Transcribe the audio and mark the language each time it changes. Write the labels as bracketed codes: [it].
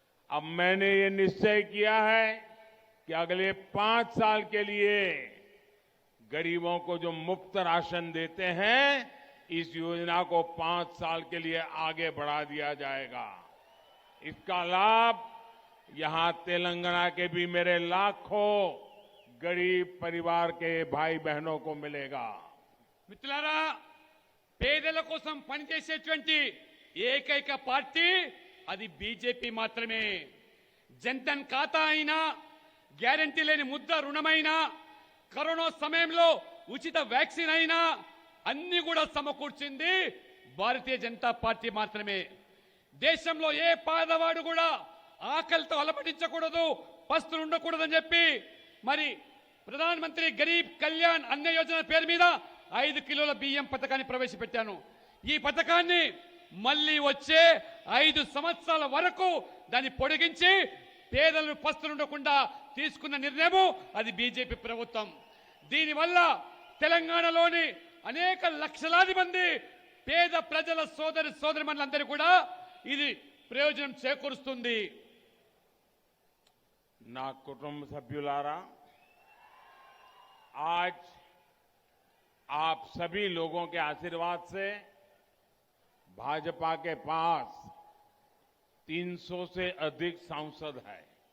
[hi] अब मैंने ये निश्चय किया है कि अगले 5 साल के लिए गरीबों को जो मुफ्त राशन देते हैं, इस योजना को 5 साल के लिए आगे बढ़ा दिया जाएगा। इसका लाभ यहां तेलंगाना के भी मेरे लाखों गरीब परिवार के भाई बहनों को मिलेगा। [te] మిత్రులారా, పేదల కోసం పనిచేసేటువంటి ఏకైక పార్టీ అది బీజేపీ మాత్రమే. జన్ధన్ ఖాతా అయినా, గ్యారంటీ లేని ముద్ర రుణమైనా, కరోనా సమయంలో ఉచిత వ్యాక్సిన్ అయినా అన్ని కూడా సమకూర్చింది భారతీయ జనతా పార్టీ మాత్రమే. దేశంలో ఏ పేదవాడు కూడా ఆకలితో అలమటించకూడదు, పస్తులు ఉండకూడదని చెప్పి మరి ప్రధానమంత్రి గరీబ్ కళ్యాణ్ అన్న యోజన పేరు మీద 5 కిలోల బియ్యం పథకాన్ని ప్రవేశపెట్టాను. ఈ పథకాన్ని మళ్ళీ వచ్చే 5 సంవత్సరాల వరకు దాన్ని పొడిగించి పేదలను పస్తులు ఉండకుండా తీసుకున్న నిర్ణయం అది బీజేపీ ప్రభుత్వం. దీనివల్ల తెలంగాణలోని అనేక లక్షలాది మంది పేద ప్రజల సోదరిమణులందరూ కూడా ఇది ప్రయోజనం చేకూరుస్తుంది. నా కుటుంబ సభ్యులారా, [hi] आज आप सभी लोगों के आशीर्वाद से भाजपा के पास 300 से अधिक सांसद हैं।